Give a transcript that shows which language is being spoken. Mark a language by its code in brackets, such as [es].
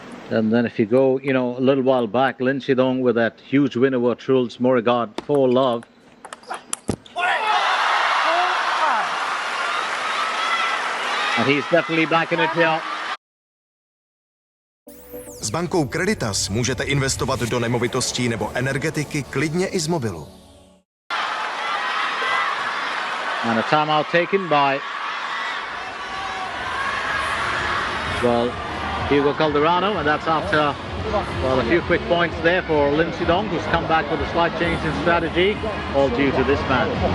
[en] And then if you go, a little while back, Lin Shidong with that huge win over Truls Morigard 4-love. And he's definitely back in it here. [cs] S bankou Creditas můžete investovat do nemovitostí nebo energetiky klidně i z mobilu. [en] And a timeout taken by, Hugo Calderano, and that's after, a few quick points there for Lin Shidong, who's come back with a slight change in strategy, all due to this man.